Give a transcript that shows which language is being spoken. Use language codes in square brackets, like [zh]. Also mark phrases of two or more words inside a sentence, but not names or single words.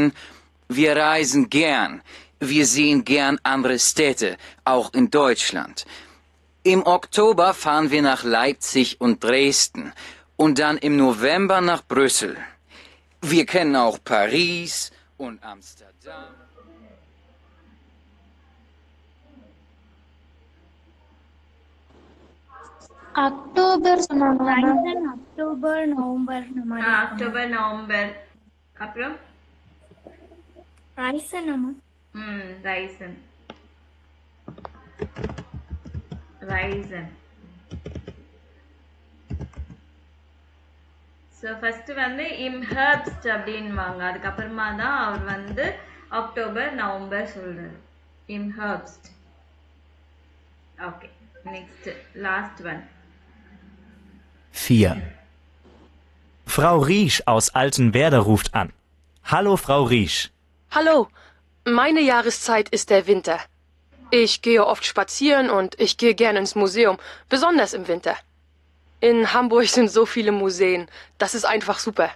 [de] Wir reisen gern. Wir sehen gern andere Städte, auch in Deutschland. Im Oktober fahren wir nach Leipzig und Dresden und dann im November nach Brüssel. Wir kennen auch Paris und Amsterdam. [ta] அக்டோபர் சொன்னாங்க. அக்டோபர் நவம்பர் இந்த மாதிரி. அக்டோபர் நவம்பர். அப்புறம் ரைசன் அம்மா. [de] ரைசன். ரைசன். [en] so first [ta] வந்து [de] im Herbst [ta] அப்படின்வாங்க. அதுக்கப்புறமா தான் அவர் வந்து அக்டோபர் நவம்பர் சொல்றாரு. [de] im Herbst. [en] okay, next last one. [de] 4. Frau Riesch aus Altenwerder ruft an. Hallo, Frau Riesch. Hallo, meine Jahreszeit ist der Winter. Ich gehe oft spazieren und ich gehe gerne ins Museum, besonders im Winter. In Hamburg sind so viele Museen, das ist einfach super.